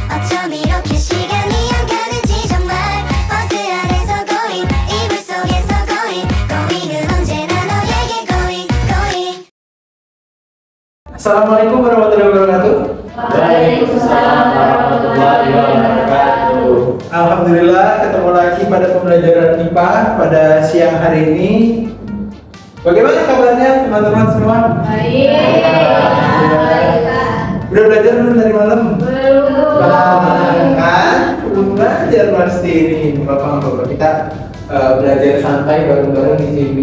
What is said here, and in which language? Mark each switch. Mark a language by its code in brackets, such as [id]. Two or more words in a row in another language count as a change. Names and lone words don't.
[ko] 어쩜 이렇게 시간이 안 가는지 정말 버스 안에서 고인 이불 속에서 고인 고인은 언제나 너에게 고인 고인. [ar] السلام عليكم ورحمة الله وبركاته. وعليكم السلام ورحمة الله وبركاته. [id] Alhamdulillah ketemu lagi pada pembelajaran IPA pada siang hari ini. Bagaimana kabarnya teman-teman semua? Baik. Udah belajar belum dari malam? Belum. Kan? Belum belajar pasti ini Bapak-bapak. Kita belajar santai bareng-bareng di sini.